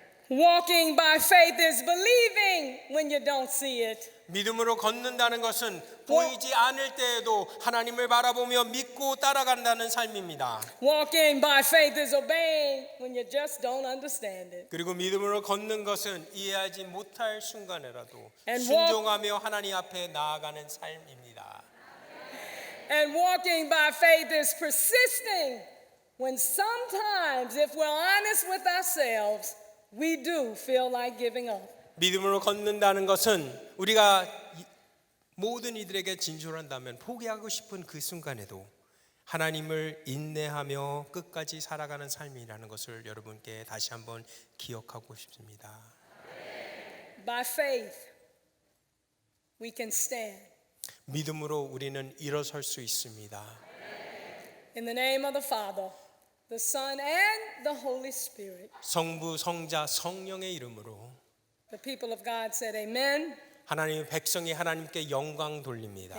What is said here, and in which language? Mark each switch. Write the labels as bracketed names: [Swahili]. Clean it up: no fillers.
[English] Walking by faith is believing when you don't see it. [Korean] 믿음으로 걷는다는 것은 보이지 않을 때에도 하나님을 바라보며 믿고 따라간다는 삶입니다. [English] Walking by faith is obeying when you just don't understand it. [Korean] 그리고 믿음으로 걷는 것은 이해하지 못할 순간에라도 [English] And [Korean] 순종하며 하나님 앞에 나아가는 삶입니다. [English] And walking by faith is persisting when sometimes, if we're honest with ourselves, we do feel like giving up. [Korean] 믿음으로 걷는다는 것은 우리가 모든 이들에게 진술한다면 포기하고 싶은 그 순간에도 하나님을 인내하며 끝까지 살아가는 삶이라는 것을 여러분께 다시 한번 기억하고 싶습니다. [English] By faith, we can stand. [Korean] 믿음으로 우리는 일어설 수 있습니다. [English] In the name of the Father, the Son, and the Holy Spirit. [Korean] 성부, 성자, 성령의 이름으로 [English] The people of God said amen, [Korean] 하나님의 백성이 하나님께 영광 돌립니다.